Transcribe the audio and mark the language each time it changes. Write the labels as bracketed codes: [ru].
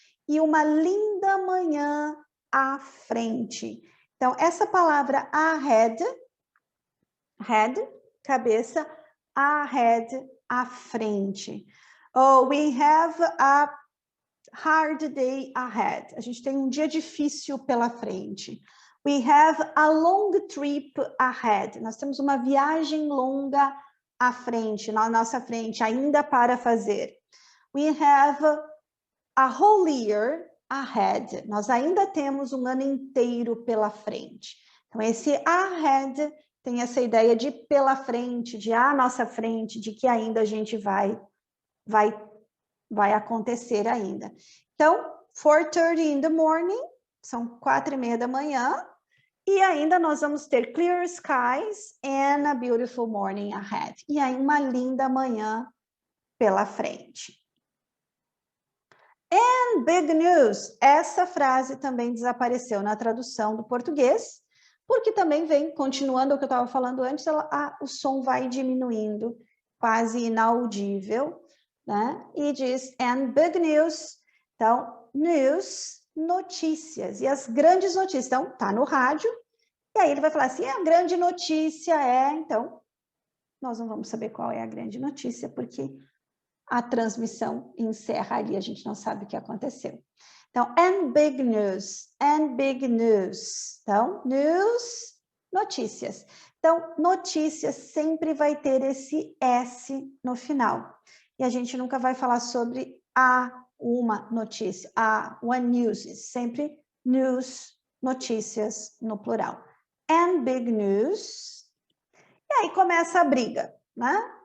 [pt] E uma linda manhã à frente. Então, essa palavra ahead, head, cabeça, ahead, à frente. [en] Oh, we have a hard day ahead. [pt] A gente tem um dia difícil pela frente. [en] We have a long trip ahead. [pt] Nós temos uma viagem longa à frente, na nossa frente, ainda para fazer. [en] We have a whole year ahead. [pt] Nós ainda temos um ano inteiro pela frente. Então, esse ahead tem essa ideia de pela frente, de à nossa frente, de que ainda a gente vai acontecer ainda. Então, [en] 4:30 in the morning, [pt] são 4:30 da manhã, e ainda nós vamos ter [en] clear skies and a beautiful morning ahead. [pt] E aí uma linda manhã pela frente. [en] And big news, [pt] essa frase também desapareceu na tradução do português, porque também vem, continuando o que eu estava falando antes, o som vai diminuindo, quase inaudível, né? E diz, [en] and big news, [pt] então, news, notícias, e as grandes notícias, então, tá no rádio, E aí ele vai falar assim, a grande notícia é... Então, nós não vamos saber qual é a grande notícia, porque a transmissão encerra ali, a gente não sabe o que aconteceu. [en] Então, and big news, and big news. [pt] Então, news, notícias. Então, notícias sempre vai ter esse S no final. E a gente nunca vai falar sobre uma notícia, [en] one news, [pt] sempre news, notícias no plural. [en] And big news. [pt] E aí começa a briga, né?